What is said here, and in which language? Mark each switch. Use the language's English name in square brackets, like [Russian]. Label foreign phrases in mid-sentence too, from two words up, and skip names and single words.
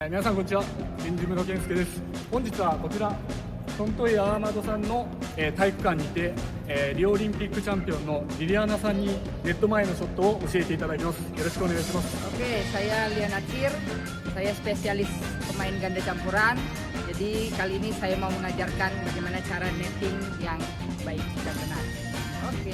[Japanese] 皆さんこんにちは、人事部の健介です。本日はこちらトントイアーマードさんの体育館にてリオオリンピックチャンピオンのリリアナさんにネット前のショットを教えていただきます。よろしくお願いします。 [Indonesian] Oke, saya Liana Cir, saya spesialis pemain ganda campuran. Jadi kali ini saya mau mengajarkan bagaimana cara netting yang baik dan benar. Oke.